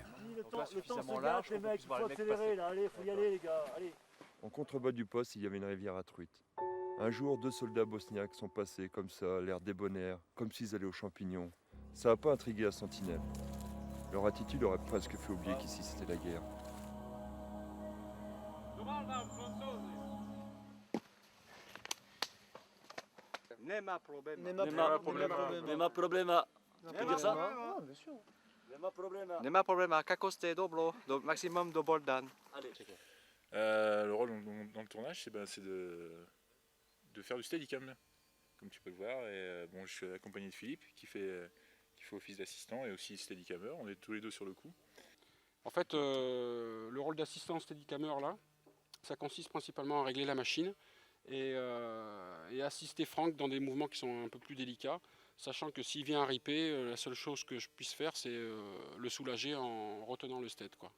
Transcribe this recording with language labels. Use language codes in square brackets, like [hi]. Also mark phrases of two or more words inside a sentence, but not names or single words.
[fr] Le temps se gâte, les mecs, il faut accélérer là, allez, faut y aller les gars, allez. En contrebas du poste, il y avait une rivière à truites. Un jour, 2 soldats bosniaques sont passés comme ça, l'air débonnaire, comme s'ils allaient aux champignons. Ça n'a pas intrigué la sentinelle. Leur attitude aurait presque fait oublier qu'ici c'était la guerre. [sr] Nema problema. Nema problema. [fr] Tu peux dire ça? Bien sûr. [sr] Nema problema. Nema problema, kako ste dobro, do maximum dobar dan. [fr] Allez. Le rôle dans le tournage, c'est de faire du steadicam, comme tu peux le voir. Et, bon, je suis accompagné de Philippe qui fait office d'assistant et aussi steadicammer. On est tous les deux sur le coup. En fait, le rôle d'assistant steadicammer là, ça consiste principalement à régler la machine et assister Franck dans des mouvements qui sont un peu plus délicats, sachant que s'il vient à riper, la seule chose que je puisse faire, c'est le soulager en retenant le stead, quoi.